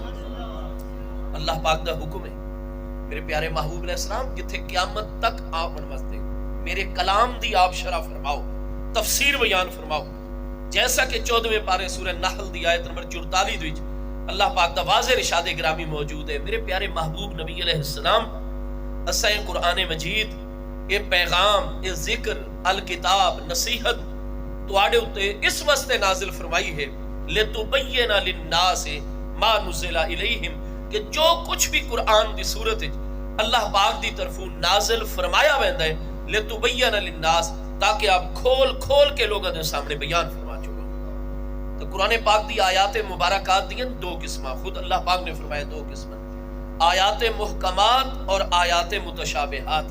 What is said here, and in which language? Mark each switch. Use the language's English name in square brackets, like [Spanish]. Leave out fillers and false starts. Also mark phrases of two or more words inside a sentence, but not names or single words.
[Saraiki] اللہ پاک دا حکم ہے میرے پیارے محبوب [Arabic] علیہ السلام [Saraiki] جتھے قیامت تک آپ واسطے میرے کلام دی آپ شرح فرماؤ تفسیر بیان فرماؤ. جیسا کہ 14ویں پارے سورہ نحل دی آیت نمبر 44 وچ اللہ پاک دا واضح ارشاد گرامی موجود ہے. میرے پیارے محبوب نبی [Arabic] علیہ السلام [Saraiki] اساں قرآن مجید یہ پیغام یہ ذکر الکتاب نصیحت تواڈے اتے اس واسطے نازل فرمائی ہے [Arabic] لتبین للناس ما نزل الیہم [Saraiki] کہ جو کچھ بھی قرآن دی صورت اللہ پاک دی طرفوں نازل فرمایا ویندا ہے [Arabic] لتبین للناس [Urdu] تاکہ آپ کھول کھول کے لوگوں کے سامنے بیان فرما چکو. [Saraiki] تو قرآن پاک دی آیات مبارکات دیں دو قسمہ خود اللہ پاک نے فرمایا دو قسمہ آیات محکمات اور آیات متشابہات.